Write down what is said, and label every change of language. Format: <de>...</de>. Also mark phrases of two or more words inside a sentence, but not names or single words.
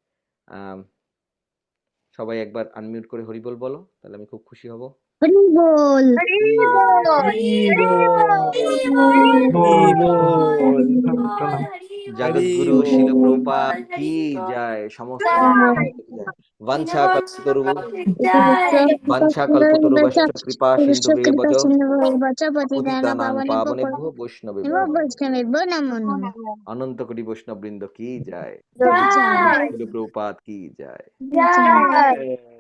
<bn>সবাই একবার আনমিউট করে হরিবোল বলো, তাহলে আমি খুব খুশি হব। হরিবোল জগৎগুরু শিল প্রভুপাদ কি জয়,</bn> <sa>সমস্ত वंशा कल्पतरु कृपा सिंधुभ्येव पतितानां पावनेभ्यो वैष्णवेभ्यो नमो नमः।</sa> <hi>अनंत कोटि वैष्णव वृंद की जय, शिल प्रभुपाद की जय।</hi>